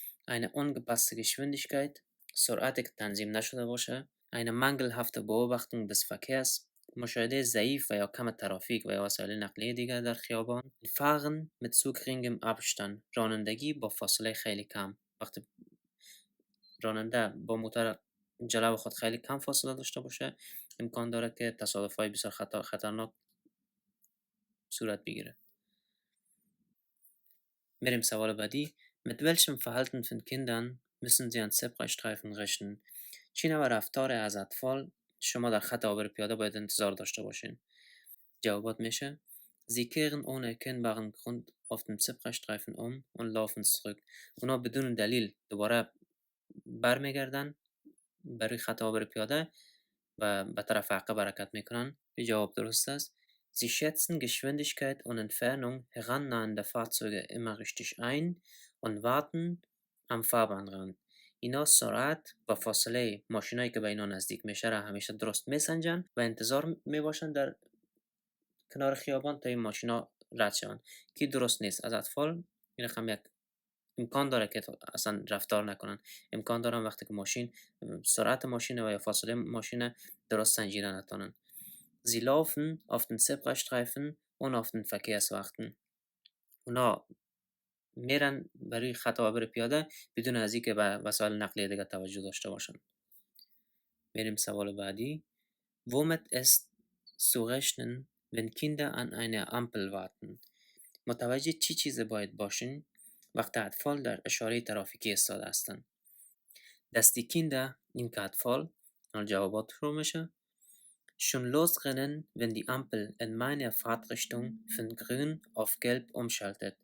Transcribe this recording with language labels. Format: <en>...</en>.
<de>Eine angepasste Geschwindigkeit،</de> <fa>سرعتی که تنظیم نشده باشه،</fa> <de>eine mangelhafte Beobachtung des Verkehrs،</de> <fa>مشاهده ضعیف و یا کم ترافیک و یا وسایل نقلیه دیگر در خیابان،</fa> <de>Fahren mit zu geringem Abstand،</de> <fa>رانندگی با فاصله خیلی کم، وقتی راننده با موتور جلو خود خیلی کم فاصله داشته باشه امکان داره که تصادف‌های بسیار خطرناک صورت بگیره.</fa> <de>Mit dem</de> <fa>سوال بعدی</fa> <de>Mit welchem Verhalten von Kindern müssen Sie an Zebrastreifen rechnen؟</de> <fa>چی نوع رفتار از اطفال شما در خط عابر پیاده باید انتظار داشته باشین؟ جوابات میشه</fa> <de>Sie kehren ohne erkennbaren Grund auf dem Zebrastreifen und laufen zurück.</de> <fa>اونا بدون دلیل دوباره برمیگردن برای خط عابر پیاده و به طرف عقب حرکت میکنن. جواب درست است.</fa> <de>Sie schätzen Geschwindigkeit und Entfernung herannahender Fahrzeuge immer richtig ein und warten am Fahrbahnrand.</de> <fa>اینا سرعت و فاصله ماشینایی که به اینا نزدیک میشه را همیشه درست میسنجن و انتظار میباشن در کنار خیابان تا این ماشینا رد شون که درست نیست. از اطفال این رقم یک امکان داره که اصلا رفتار نکنن. امکان دارن وقتی که ماشین سرعت ماشین و یا فاصله ماشین درست سنجیده نتونن.</fa> <de>Sie laufen auf den Zebrastreifen und auf den Verkehrswachten.</de> <fa>اونا میرن برای خط عابر پیاده بدون از اینکه به وسایل نقلیه دیگه توجه داشته باشن. میریم سوال بعدی.</fa> <de>Womit ist zu rechnen, wenn Kinder an einer Ampel warten؟</de> <fa>متوجه چی چیز باید باشین وقتی اطفال در اشاره ترافیکی ایستاده هستند؟</fa> <de>Dass die Kinder</de> <fa>این که اطفال جوابات رو میشه</fa> <de>schon losrennen, wenn die Ampel in meiner Fahrtrichtung von grün auf gelb umschaltet.</de>